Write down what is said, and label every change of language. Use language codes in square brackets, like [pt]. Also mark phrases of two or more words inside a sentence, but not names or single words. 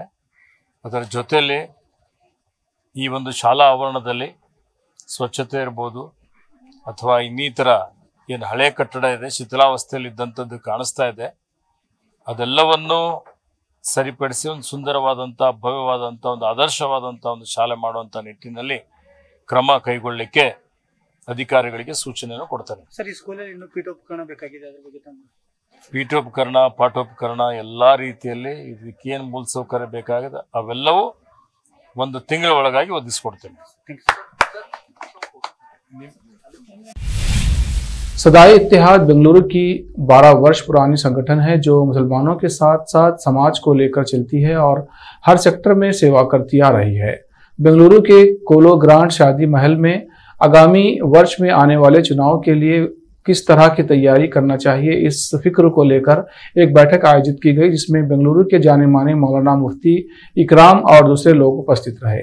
[kn] ಅದರ ಜೊತೆಯಲ್ಲಿ ಈ ಒಂದು ಶಾಲಾ ಆವರಣದಲ್ಲಿ ಸ್ವಚ್ಛತೆ ಇರಬಹುದು ಅಥವಾ ಇನ್ನಿತರ ಏನು ಹಳೆ ಕಟ್ಟಡ ಇದೆ ಶಿಥಿಲಾವಸ್ಥೆಯಲ್ಲಿ ಇದ್ದಂಥದ್ದು ಕಾಣಿಸ್ತಾ ಇದೆ, ಅದೆಲ್ಲವನ್ನು ಸರಿಪಡಿಸಿ ಒಂದು ಸುಂದರವಾದಂಥ ಭವ್ಯವಾದಂಥ ಒಂದು ಆದರ್ಶವಾದಂಥ ಒಂದು ಶಾಲೆ ಮಾಡುವಂಥ ನಿಟ್ಟಿನಲ್ಲಿ ಕ್ರಮ ಕೈಗೊಳ್ಳಲಿಕ್ಕೆ ಅಧಿಕಾರಿಗಳಿಗೆ ಸೂಚನೆಯನ್ನು ಕೊಡ್ತಾರೆ। ಸರ್, ಈ ಸ್ಕೂಲಲ್ಲಿ ಇನ್ನೂ ಪೀಠೋಪಕರಣ ಬೇಕಾಗಿದೆ, ಅದರ ಬಗ್ಗೆ ಪೀಠೋಪಕರಣ, ಪಾಠೋಪಕರಣ ಎಲ್ಲ ರೀತಿಯಲ್ಲಿ ಇದಕ್ಕೇನು ಮೂಲಸೌಕರ್ಯ ಬೇಕಾಗಿದೆ ಅವೆಲ್ಲವೂ 1 ತಿಂಗಳ ಒಳಗಾಗಿ ಒದಗಿಸ್ಕೊಡ್ತೇನೆ। [hi] सदाए इत्तेहाद बेंगलुरु की 12 वर्ष पुरानी संगठन है जो मुसलमानों के साथ साथ समाज को लेकर चलती है और हर सेक्टर में सेवा करती आ रही है। बेंगलुरु के कोलो ग्रांड शादी महल में आगामी वर्ष में आने वाले चुनाव के लिए किस तरह की तैयारी करना चाहिए, इस फिक्र को लेकर एक बैठक आयोजित की गई, जिसमें बेंगलुरु के जाने माने मौलाना मुफ्ती इकराम और दूसरे लोग उपस्थित रहे।